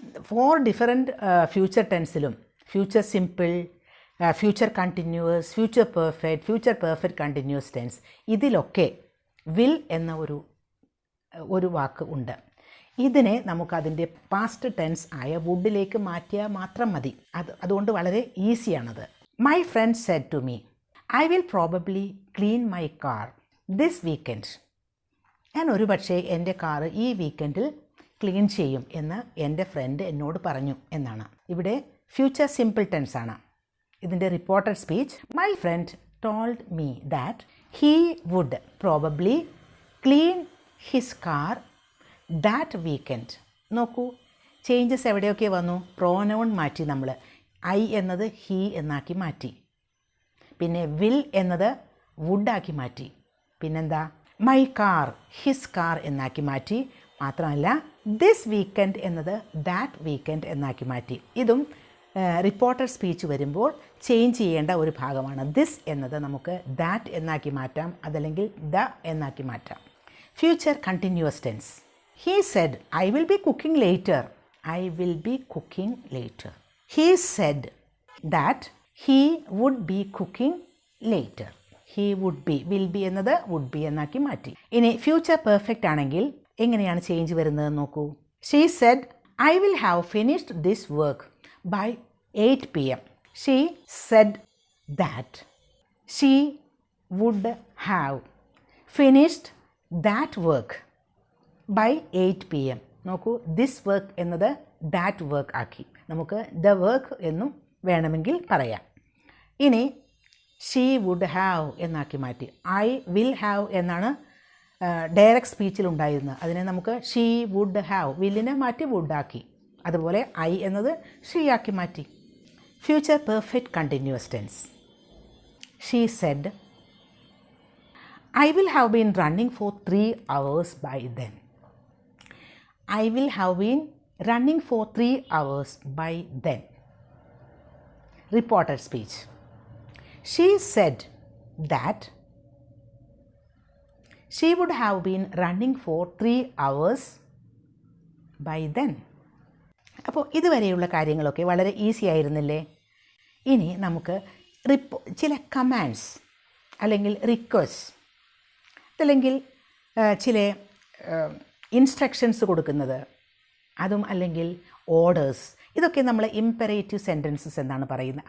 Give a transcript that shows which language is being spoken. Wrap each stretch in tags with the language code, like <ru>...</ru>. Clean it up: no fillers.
<ml>4 different future ടെൻസിലും future simple, future continuous, future perfect continuous tense, ഇതിലൊക്കെ will എന്ന ഒരു വാക്ക് ഉണ്ട്. ഇതിനെ നമുക്കതിൻ്റെ പാസ്റ്റ് ടെൻസ് ആയ വുഡിലേക്ക് മാറ്റിയാൽ മാത്രം മതി. അതുകൊണ്ട് വളരെ ഈസിയാണത്.</ml> <en>My friend said to me, I will probably clean my car this weekend.</en> <ml>ഞാൻ ഒരു പക്ഷേ എൻ്റെ കാറ് ഈ വീക്കെൻഡിൽ ക്ലീൻ ചെയ്യും എന്ന് എൻ്റെ ഫ്രണ്ട് എന്നോട് പറഞ്ഞു എന്നാണ്. ഇവിടെ ഫ്യൂച്ചർ സിമ്പിൾ ടെൻസ് ആണ്. ഇതിൻ്റെ reported speech</ml> <en>My friend told me that he would probably clean his car that weekend.</en> <ml>നോക്കൂ, ചേഞ്ചസ് എവിടെയൊക്കെ വന്നു? പ്രോനൗൺ മാറ്റി നമ്മൾ. ഐ എന്നത് ഹീ എന്നാക്കി മാറ്റി. പിന്നെ വിൽ എന്നത് വുഡാക്കി മാറ്റി. പിന്നെന്താ? മൈ കാർ ഹിസ് കാർ എന്നാക്കി മാറ്റി. മാത്രമല്ല ദിസ് വീക്കെൻഡ് എന്നത് ദാറ്റ് വീക്കെൻഡ് എന്നാക്കി മാറ്റി. ഇതും റിപ്പോർട്ടർ സ്പീച്ച് വരുമ്പോൾ ചേഞ്ച് ചെയ്യേണ്ട ഒരു ഭാഗമാണ്. ദിസ് എന്നത് നമുക്ക് ദാറ്റ് എന്നാക്കി മാറ്റാം, അതല്ലെങ്കിൽ ദ എന്നാക്കി മാറ്റാം.</ml> <en>Future continuous tense. He said I will be cooking later. I will be cooking later. He said that he would be cooking later. He would be, will be</en> <ml>എന്നത്</ml> <en>would be</en> <ml>എന്നാക്കി മാറ്റി. ഇനി future perfect ആണെങ്കിൽ എങ്ങനെയാണ് change വരുന്നത് നോക്കൂ.</ml> <en>She said I will have finished this work by 8 p.m. She said that she would have finished that work by 8 p.m.</en> <ml>നോക്കൂ, this work എന്നത് ദാറ്റ് വർക്ക് ആക്കി. നമുക്ക് ദ വർക്ക് എന്നും വേണമെങ്കിൽ പറയാം. ഇനി</ml> <en>she would have</en> <ml>എന്നാക്കി മാറ്റി.</ml> <en>I will have</en> <ml>എന്നാണ് ഡയറക്റ്റ് സ്പീച്ചിലുണ്ടായിരുന്നത്. അതിനെ നമുക്ക്</ml> <en>she would have,</en> <ml>വില്ലിനെ മാറ്റി വുഡാക്കി. അതുപോലെ ഐ എന്നത് ഷീ ആക്കി മാറ്റി.</ml> <en>Future perfect continuous tense. She said I will have been running for 3 hours by then. I will have been running for 3 hours by then. Reported speech. She said that she would have been running for 3 hours by then.</en> <ml>അപ്പോൾ ഇതുവരെയുള്ള കാര്യങ്ങളൊക്കെ വളരെ easy ആയിരുന്നില്ലേ? ഇനി നമുക്ക് ചില commands അല്ലെങ്കിൽ request അല്ലെങ്കിൽ ചില ഇൻസ്ട്രക്ഷൻസ് കൊടുക്കുന്നത്, അതും അല്ലെങ്കിൽ ഓർഡേഴ്സ്, ഇതൊക്കെ നമ്മൾ ഇംപെറേറ്റീവ് സെൻറ്റൻസസ് എന്നാണ് പറയുന്നത്.</ml>